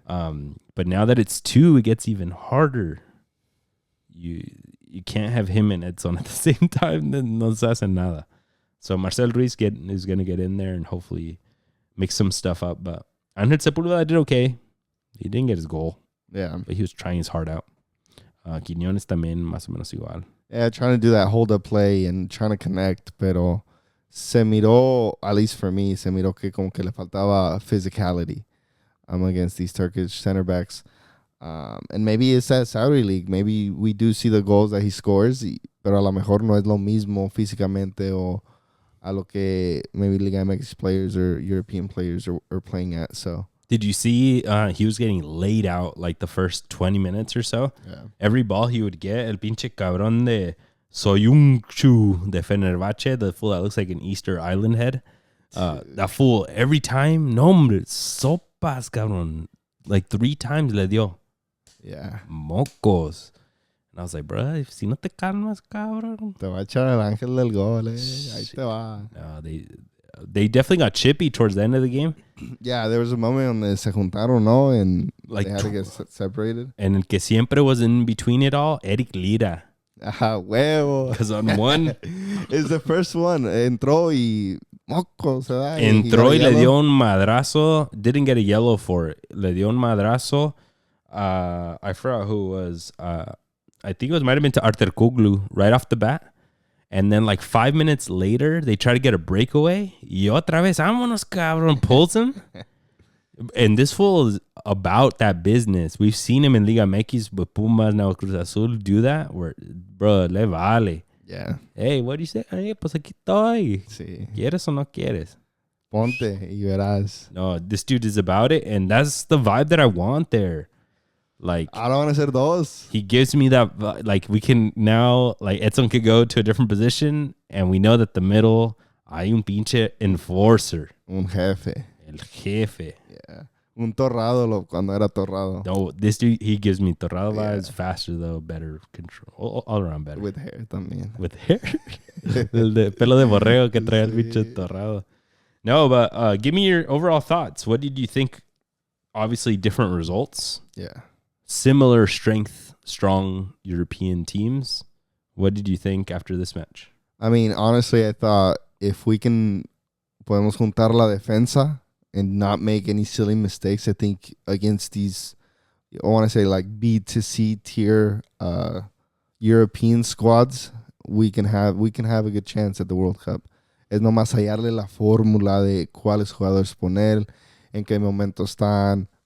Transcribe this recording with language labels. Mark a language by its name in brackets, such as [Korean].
[English] But now that it's two, it gets even harder. You can't have him and Edson at the same time, then [Spanish] no se hace nada. [English] So Marcel Ruiz is going to get in there and hopefully mix some stuff up. But Angel Sepulveda did okay. He didn't get his goal. Yeah. But he was trying his heart out. [Spanish] Quiñones también más o menos igual. [English] Yeah, trying to do that hold-up play and trying to connect, [Spanish] pero se miró, [English] at least for me, [Spanish] se miró que como que le faltaba [English] physicality against these Turkish center backs. And maybe it's that Saudi League. Maybe we do see the goals that he scores, [Spanish] pero a lo mejor no es lo mismo físicamente o a lo que [English] maybe Liga MX players or European players are playing at. So did you see he was getting laid out like the first 20 minutes or so? Yeah. Every ball he would get, [Spanish] el pinche cabrón de [English] Soyuncu de Fenerbahce, the fool that looks like an Easter Island head. That fool, every time, [Spanish] no hombre, sopas, cabrón. [English] Like 3 times [Spanish] le dio. [English] Yeah. [Spanish] Mocos. [English] And I was like, bro, [Spanish] si no te calmas, cabrón. Te va a echar el ángel del gol, Ahí te va. [English] No, they definitely got chippy towards the end of the game. Yeah, there was a moment on the [Spanish] se juntaron, no? [English] And Like, they had to get separated. And [Spanish] el que siempre [English] was in between it all, Eric Lira. [Spanish] Huevo. [English] Because on one... It's the first one. [Spanish] Entró y moco se da. Entró y le dio un madrazo. [English] Didn't get a yellow for it. [Spanish] Le dio un madrazo. [English] I forgot who it was. I think it might have been to Arterkoglu right off the bat. And then like 5 minutes later, they try to get a breakaway. [Spanish] Y otra vez, vámonos, cabrón, [English] pulls him. And this fool is about that business. We've seen him in Liga MX with Pumas, now Cruz Azul, do that. Where, bro, [Spanish] le vale. [English] Yeah. Hey, what do you say? Hey, [Spanish] pues aquí estoy. Sí. ¿Quieres o no quieres? Ponte y verás. [English] No, this dude is about it. And that's the vibe that I want there. Like, I don't want to [Spanish] ser dos. [English] he gives me that, like, we can now, like, Edson could go to a different position, and we know that the middle, [Spanish] hay un pinche enforcer. Un jefe. El jefe. [English] Yeah. [Spanish] Un torrado cuando era torrado. [English] No, this dude, he gives me torrado vibes, faster though, better control, all around better. With hair también. With hair? [Spanish] El de pelo de borrego que trae el pinche torrado. [English] No, but give me your overall thoughts. What did you think? Obviously, different results. Yeah. Similar strength, strong European teams. What did you think after this match? I mean, honestly, I thought if we can [Spanish] podemos juntar la defensa [English] and not make any silly mistakes, I think against these, I want to say like B to C tier European squads, we can have a good chance at the World Cup. [Spanish] Es nomás hallarle la fórmula de cuáles jugadores poner, en qué momento están.